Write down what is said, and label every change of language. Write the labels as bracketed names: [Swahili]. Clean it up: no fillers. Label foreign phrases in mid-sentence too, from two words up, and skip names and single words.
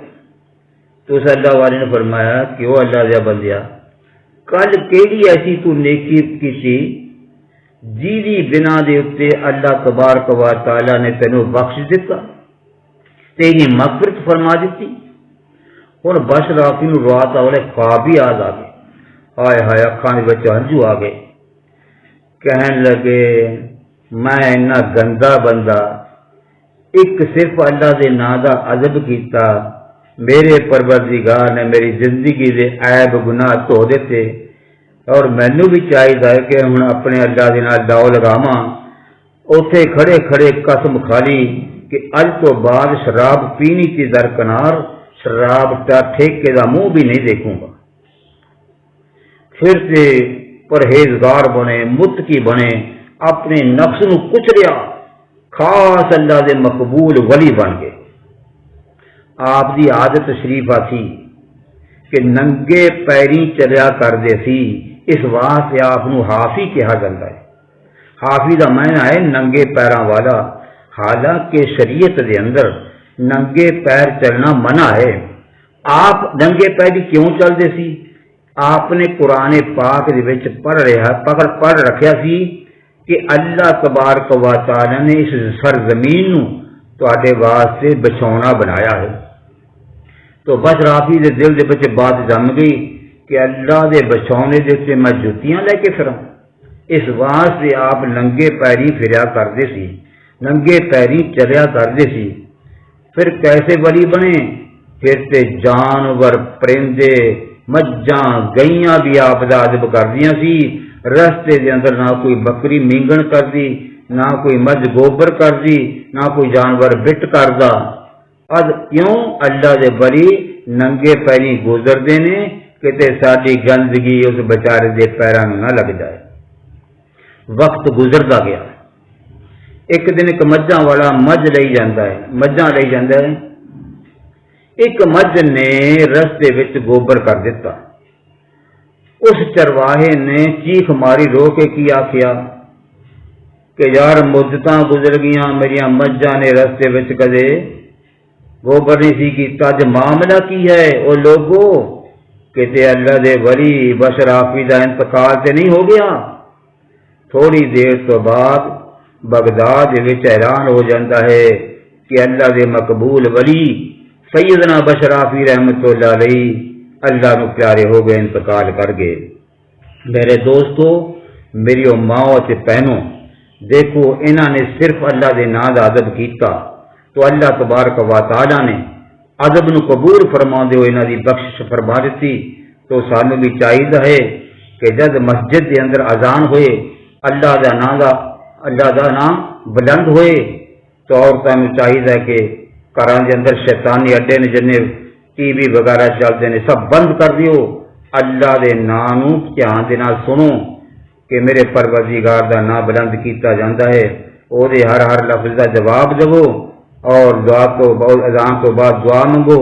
[Punjabi] تو اس اللہ والے نے فرمایا کہ وہ اللہ دیا بندیا، کل کیڑی ایسی تو نیکی کی جیدی بنا دے اتے [Arabic] اللہ تبارک و تعالی [Punjabi] نے تینوں بخش دیتا، تیری مغفرت فرما دیتی۔ اور بشر حافظ نو رات والے خواب ہی یاد آ گئے، ہائے ہائے اکھاں دے وچ ہنجو آ گئے، کہن لگے میں اتنا گندا بندہ، ایک صرف اللہ دے ناں دا ادب کیتا، میرے پروردگار نے میری زندگی دے عیب گناہ دھو دیتے، اور مینوں بھی چاہیے کہ ہن اپنے اللہ دے نال داؤ لگاواں۔ اوتھے کھڑے کھڑے قسم کھالی کہ اج تو بعد شراب پینی کی درکنار، شراب کا ٹھیکے دا منہ بھی نہیں دیکھوں گا۔ پھر سے پرہیزگار بنے، متقی بنے، اپنے نفس نو کچلیا، خاص اللہ دے مقبول ولی بن گئے۔ آپ دی عادت شریفہ تھی کہ ننگے پیری چلیا کردے سی، [Urdu] اس واسطے آپ نو حافظ کہا جاتا ہے۔ [Punjabi] حافظ دا معنی ہے ننگے پیراں والا، حالانکہ شریعت دے اندر ننگے پیر چلنا منع ہے۔ آپ ننگے پیری کیوں چلتے سی؟ آپ نے قرآن پاک دے وچ پڑھ رکھیا سی کہ [Arabic] اللہ تبارک و تعالی [Punjabi] نے اس سرزمین نو تواڈے واسطے بچھونا بنایا ہے۔ تو بشر حافظ دے دل دے وچ بات جم گئی کہ اللہ دے بچھونے دے تے میں جتیاں لے کے پھراں، اس واسطے آپ ننگے پیری پھریا کرتے سی، ننگے پیری چلیا کرتے سی۔ [Urdu] پھر کیسے ولی بنے؟ [Punjabi] پھر تے جانور، پرندے، مجھاں، گئیاں بھی آپ دا ادب کردیاں سی، رستے دے اندر نہ کوئی بکری مینگن کردی، نہ کوئی مجھ گوبر کردی، نہ کوئی جانور بٹ کردا۔ اد کیوں؟ اللہ دے ولی ننگے پیری گزرتے نے کہ ساری گندگی اس بیچارے دے پیراں نہ لگ جائے۔ وقت گزرتا گیا، ایک دن ایک مجھاں والا مجھ لئی جاندا ہے، مجھاں لئی جاندا ہے، ایک مجھ نے رستے وچ گوبر کر دیتا۔ اس چرواہے نے چیخ ماری، رو کے کی آخیا کہ یار مدتاں گزر گیاں، میریاں مجھاں نے رستے وچ کدے گوبر نہیں سی کیتا، اج معاملہ کی ہے؟ او لوگو کہ اللہ دے ولی بشر حافظ دا انتقال تے نہیں ہو گیا؟ تھوڑی دیر تو بعد بغداد وچ اعلان ہو جاتا ہے کہ اللہ دے مقبول ولی سیدنا بشر حافظ [Arabic] رحمت اللہ علیہ [Punjabi] اللہ نو پیارے ہو گئے، انتقال کر گئے۔ میرے دوستو، میری ماؤں تے بہنوں، دیکھو انہاں نے صرف اللہ دے نام دا ادب کیتا تو [Arabic] اللہ تبارک و تعالی [Punjabi] نے ادب نو قبول فرماندے ہوئے انہاں دی بخشش فرما دیتی۔ تو سانو بھی چاہیے ہے کہ جد مسجد دے اندر اذان ہوئے، اللہ دا نام بلند ہوئے، تو عورتوں کو چاہیے کہ گھراں دے اندر شیطانی اڈے نے جنے ٹی وی وغیرہ چلتے ہیں سب بند کر دیو، اللہ دے نام نو دھیان دے نال سنو، کہ میرے پروردگار دا نام بلند کیتا جاتا ہے، او دے ہر لفظ دا جواب دو اور دعا تو اذان تو بعد دعا منگو۔